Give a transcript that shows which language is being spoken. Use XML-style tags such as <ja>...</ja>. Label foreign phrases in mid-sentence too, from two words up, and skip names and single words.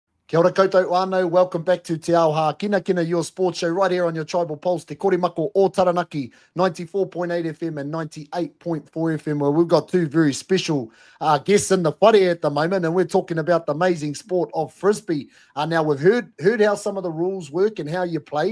<mi>Kia ora koutou whānau,</mi> <en>welcome back to Te Ao Hākinakina, your sports show right here on your Tribal Pulse, Te Kore Mako o Taranaki, 94.8 FM and 98.4 FM, where we've got two very special guests in the whare at the moment, and we're talking about the amazing sport of frisbee. Now, we've heard how some of the rules work and how you play.</en>